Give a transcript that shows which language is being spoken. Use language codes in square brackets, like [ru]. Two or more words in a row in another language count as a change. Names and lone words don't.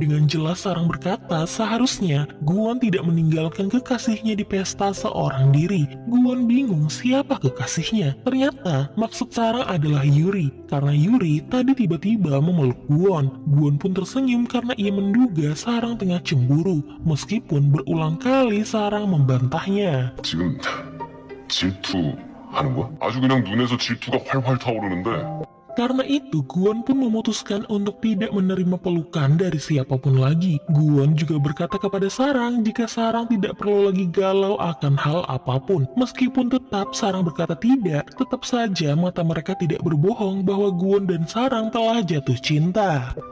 [id] Dengan jelas Sarang berkata seharusnya Guwon tidak meninggalkan kekasihnya di pesta seorang diri. Guwon bingung siapa kekasihnya. Ternyata maksud Sarang adalah Yuri. Karena Yuri tadi tiba-tiba memeluk Guwon. Guwon pun tersenyum karena ia menduga Sarang tengah cemburu, meskipun berulang kali Sarang membantahnya. [ko] 지금 질투하는 거야? 아주 그냥 눈에서 질투가 활활 타오르는데 [id] Karena itu, Guwon pun memutuskan untuk tidak menerima pelukan dari siapapun lagi. Guwon juga berkata kepada Sarang jika Sarang tidak perlu lagi galau akan hal apapun. Meskipun tetap Sarang berkata tidak, tetap saja mata mereka tidak berbohong bahwa Guwon dan Sarang telah jatuh cinta.